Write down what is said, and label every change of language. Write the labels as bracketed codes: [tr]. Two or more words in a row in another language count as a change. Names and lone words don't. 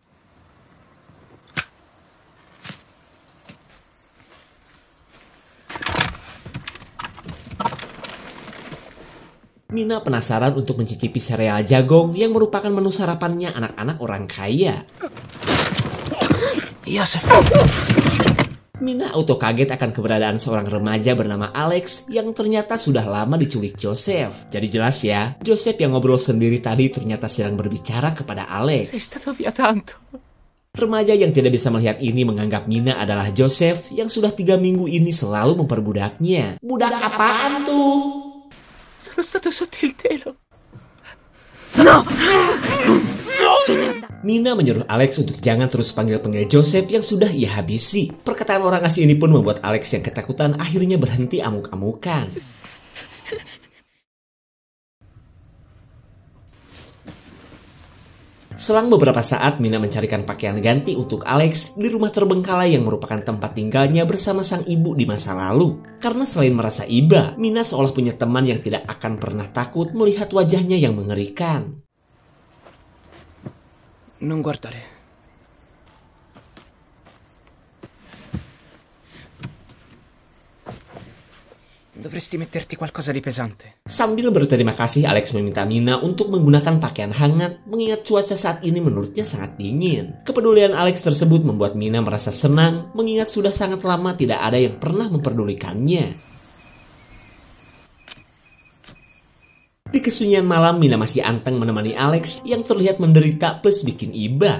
[id] Mina penasaran untuk mencicipi sereal jagong yang merupakan menu sarapannya anak-anak orang kaya. Iya, Chef. Mina auto kaget akan keberadaan seorang remaja bernama Alex yang ternyata sudah lama diculik Joseph. Jadi jelas ya, Joseph yang ngobrol sendiri tadi ternyata sedang berbicara kepada Alex. [it] Sei stato via tanto. [id] Remaja yang tidak bisa melihat ini menganggap Mina adalah Joseph yang sudah 3 minggu ini selalu memperbudaknya. Budak apaan tuh? [it] Sono stato sotto il telo. [id] Mina menyuruh Alex untuk jangan terus panggil-panggil Joseph yang sudah ia habisi. Perkataan orang asing ini pun membuat Alex yang ketakutan akhirnya berhenti amuk-amukan. Selang beberapa saat, Mina mencarikan pakaian ganti untuk Alex di rumah terbengkalai yang merupakan tempat tinggalnya bersama sang ibu di masa lalu. Karena selain merasa iba, Mina seolah punya teman yang tidak akan pernah takut melihat wajahnya yang mengerikan. [it] Non guardare. Dovresti metterti qualcosa di pesante. [id] Sambil berterima kasih, Alex meminta Mina untuk menggunakan pakaian hangat mengingat cuaca saat ini menurutnya sangat dingin. Kepedulian Alex tersebut membuat Mina merasa senang mengingat sudah sangat lama tidak ada yang pernah memperdulikannya. Di kesunyian malam, Mina masih anteng menemani Alex yang terlihat menderita plus bikin iba.